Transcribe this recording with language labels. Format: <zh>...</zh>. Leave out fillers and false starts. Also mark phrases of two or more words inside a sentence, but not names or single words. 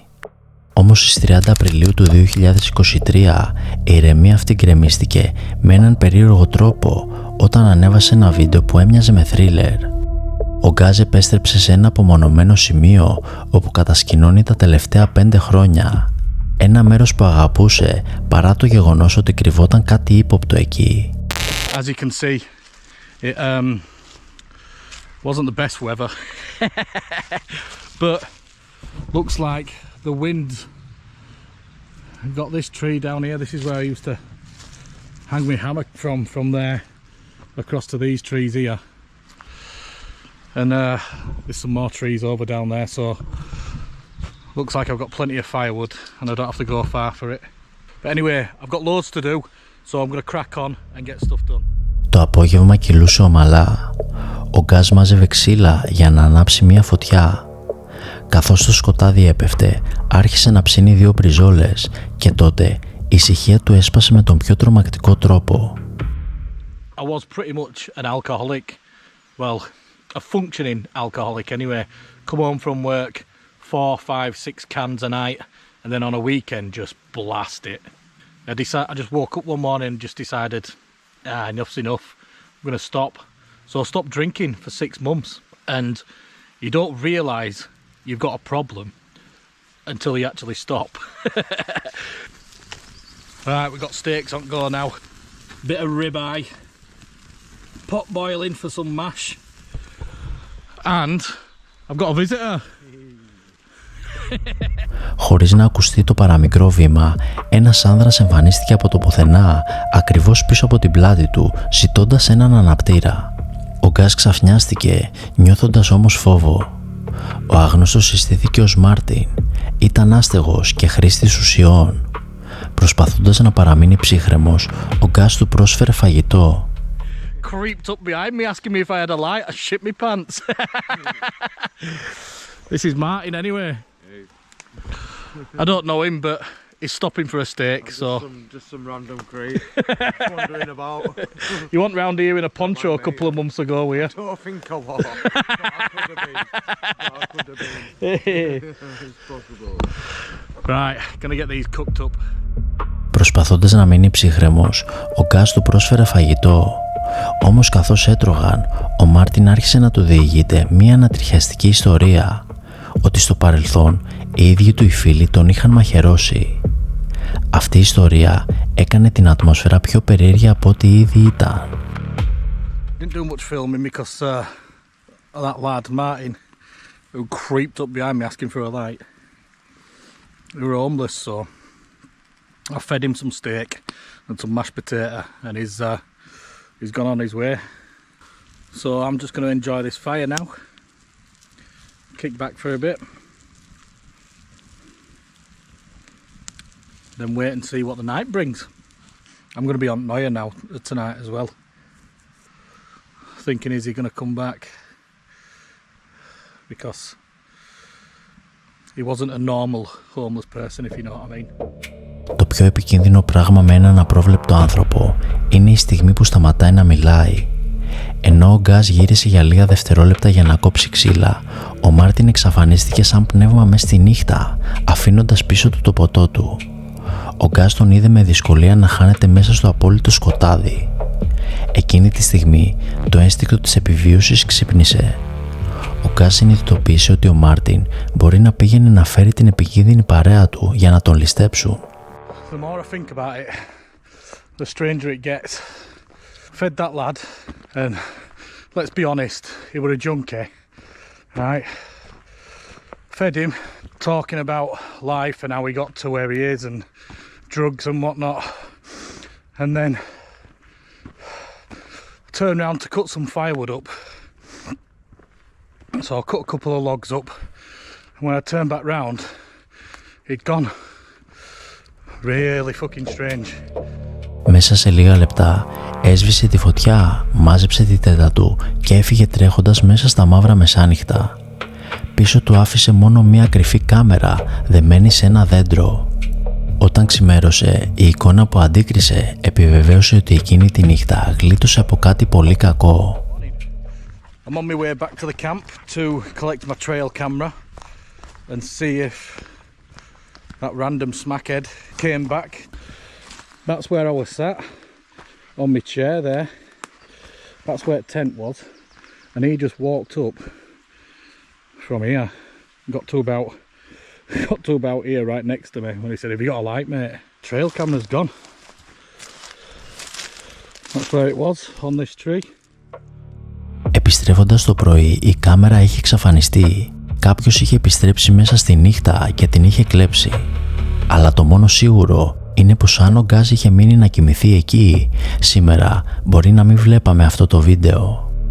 <el>Όμως στις 30 Απριλίου του 2023 η ηρεμία αυτή γκρεμίστηκε με έναν περίεργο τρόπο όταν ανέβασε ένα βίντεο που έμοιαζε με θρίλερ. Ο Γκάζ επέστρεψε σε ένα απομονωμένο σημείο όπου κατασκηνώνει τα τελευταία 5 χρόνια. Ένα μέρος που αγαπούσε παρά το γεγονός ότι κρυβόταν κάτι ύποπτο εκεί.</el> <en>As you can see, it wasn't the best weather, but looks like the wind got this tree down here. This is where I used to hang my hammock from there across to these trees here. And there's some more trees over down there, so looks like I've got plenty of firewood and I don't have to go far for it. But anyway, I've got loads to do, so I'm going to crack on and get stuff done.</en> <el>Το απόγευμα κυλούσε ομαλά. Ο Γκάζ μάζευε ξύλα για να ανάψει μια φωτιά. Καθώς το σκοτάδι έπεφτε, άρχισε να ψήνει 2 μπριζόλες και τότε η ησυχία του έσπασε με τον πιο τρομακτικό τρόπο.</el> <en>I was pretty much an alcoholic. Well, a functioning alcoholic anyway. Come home from work, 4, 5, 6 cans a night, and then on a weekend just blast it. I just woke up one morning and just decided, enough's enough. I'm going to stop. So I stopped drinking for 6 months. and you don't realise you've got a problem until you actually stop. Right, we've got steaks on go now. Bit of ribeye, pot boiling for some mash, and I've got a visitor.</en> <el>Χωρίς να ακουστεί το παραμικρό βήμα, ένας άνδρας εμφανίστηκε από το πουθενά, ακριβώς πίσω από την πλάτη του, ζητώντας έναν αναπτήρα. Ο Γκάς ξαφνιάστηκε, νιώθοντας όμως φόβο. Ο άγνωστος συστήθηκε ως Μάρτιν. Ήταν άστεγος και χρήστης ουσιών. Προσπαθώντας να παραμείνει ψύχρεμος, ο Γκάς του πρόσφερε φαγητό.</el> <en>Creeped up behind me asking me if I had a light. I shit me pants. This is Martin anyway. I don't know him, but he's stopping for a steak, so... Just some random creep wandering about. You went round here in a poncho a couple of months ago, were you? I don't think I was. I could have been. It's possible. Right, gonna get these cooked up.</en> <el>Προσπαθώντας να μείνει ψύχρεμος, ο Γκάς του πρόσφερε φαγητό. Όμως καθώς έτρωγαν, ο Μάρτιν άρχισε να του διηγείται μία ανατριχιαστική ιστορία, ότι στο παρελθόν οι ίδιοι του οι φίλοι τον είχαν μαχαιρώσει. Αυτή η ιστορία έκανε την ατμόσφαιρα πιο περίεργη από ό,τι ήδη ήταν.</el> <en>Didn't do much filming because that lad Martin who creeped up behind me asking for a light. We were homeless, so I fed him some steak and some mashed potato, and he's gone on his way. So I'm just going to enjoy this fire now. Kick back for a bit. Then wait and see what the night brings. I'm going to be on Noia now tonight as well. Thinking, is he going to come back? Because he wasn't a normal homeless person, if you know what I mean.</en> <el>Το πιο επικίνδυνο πράγμα με έναν απρόβλεπτο άνθρωπο είναι η στιγμή που σταματάει να μιλάει. Ενώ ο Γκάς γύρισε για λίγα δευτερόλεπτα για να κόψει ξύλα, ο Μάρτιν εξαφανίστηκε σαν πνεύμα μες στη νύχτα, αφήνοντας πίσω του το ποτό του. Ο Γκάς τον είδε με δυσκολία να χάνεται μέσα στο απόλυτο σκοτάδι. Εκείνη τη στιγμή το ένστικτο της επιβίωσης ξύπνησε. Ο Γκάς συνειδητοποίησε ότι ο Μάρτιν μπορεί να πήγαινε να φέρει την επικίνδυνη παρέα του για να τον ληστέψουν.</el> <en>The more I think about it, the stranger it gets. Fed that lad, and let's be honest, he were a junkie, right? Fed him, talking about life and how he got to where he is and drugs and whatnot, and then turned around to cut some firewood up. So I cut a couple of logs up, and when I turned back round, he'd gone. Really fucking strange.</en> <el>Μέσα σε λίγα λεπτά έσβησε τη φωτιά, μάζεψε τη τέτα του και έφυγε τρέχοντας μέσα στα μαύρα μεσάνυχτα. Πίσω του άφησε μόνο μία κρυφή κάμερα δεμένη σε ένα δέντρο. Όταν ξημέρωσε, η εικόνα που αντίκρισε επιβεβαίωσε ότι εκείνη τη νύχτα γλίτωσε από κάτι πολύ κακό.</el> <en>I'm on my way back to the camp to collect my trail camera and see if that random smackhead came back. That's where I was sat, on my chair there. That's where the tent was, and he just walked up from here. Got to about here, right next to me, when he said, "Have you got a light, mate?" Trail camera's gone. That's where it was, on this tree.</en> <el>Επιστρέφοντας το πρωί, η κάμερα είχε εξαφανιστεί. Κάποιος είχε επιστρέψει μέσα στη νύχτα και την είχε κλέψει. Αλλά το μόνο σίγουρο είναι πως αν ο Γκάς είχε μείνει να κοιμηθεί εκεί, σήμερα μπορεί να μην βλέπαμε αυτό το βίντεο.</el>